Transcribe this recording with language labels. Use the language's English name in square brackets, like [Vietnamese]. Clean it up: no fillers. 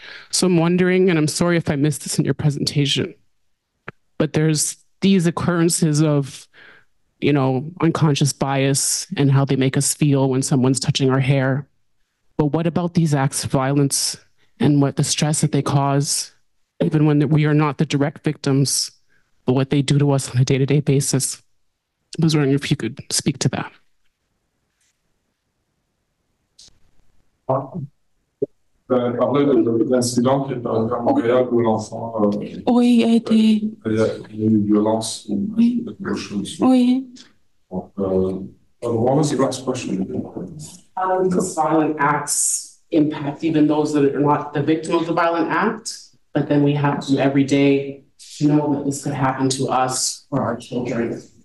[English] So I'm wondering, and I'm sorry if I missed this in your presentation, but there's these occurrences of, you know, unconscious bias and how they make us feel when someone's touching our hair. But what about these acts of violence and what the stress that they cause, even when we are not the direct victims, but what they do to us on a day-to-day basis? I was wondering if you could speak to that. [French] Vous avez parlé de l'incident qui est arrivé à Montréal où l'enfant Oui, a été. il y a eu violence ou quelque chose. Oui. [English] What was the last question? How does violent acts impact even those that are not the victim of the violent act, but then we have to every day know that this could happen to us or our children?